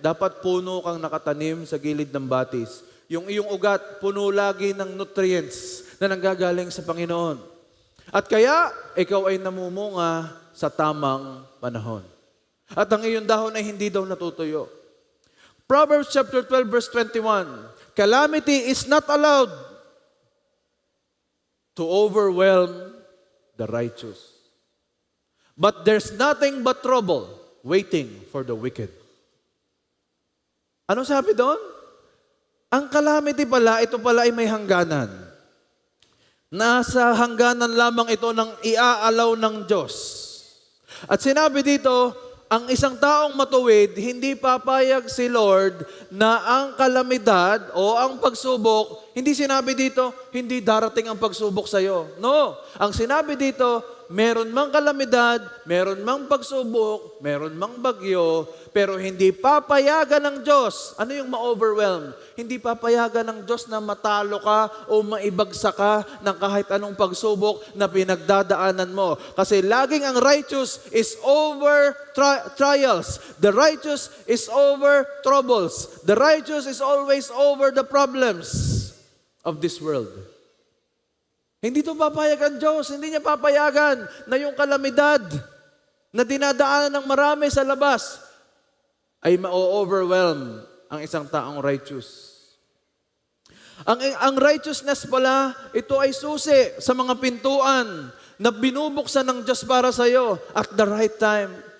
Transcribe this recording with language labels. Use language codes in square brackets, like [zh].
[tl] Dapat puno kang nakatanim sa gilid ng batis. Yung iyong ugat, puno lagi ng nutrients na nanggagaling sa Panginoon. At kaya, ikaw ay namumunga sa tamang panahon. At ang iyong dahon ay hindi daw natutuyo. [en] Proverbs chapter 12 verse 21, calamity is not allowed to overwhelm the righteous. But there's nothing but trouble waiting for the wicked. [tl] Ano sabi doon? Ang calamity pala, ito pala ay may hangganan. Nasa hangganan lamang ito ng iaalaw ng Diyos. At sinabi dito, ang isang taong matuwid, hindi papayag si Lord na ang kalamidad o ang pagsubok, hindi sinabi dito, hindi darating ang pagsubok sa iyo. No, ang sinabi dito, meron mang kalamidad, meron mang pagsubok, meron mang bagyo, pero hindi papayagan ng Diyos. Ano yung ma-overwhelm? Hindi papayagan ng Diyos na matalo ka o maibagsak ka ng kahit anong pagsubok na pinagdadaanan mo. Kasi laging ang [en] righteous is over trials. The righteous is over troubles. The righteous is always over the problems of this world. [tl] Hindi ito papayagan Diyos. Hindi niya papayagan na yung kalamidad na dinadaanan ng marami sa labas ay ma-overwhelm ang isang taong righteous. Ang righteousness pala, ito ay susi sa mga pintuan na binubuksan ng Diyos para sa iyo [en] at the right time.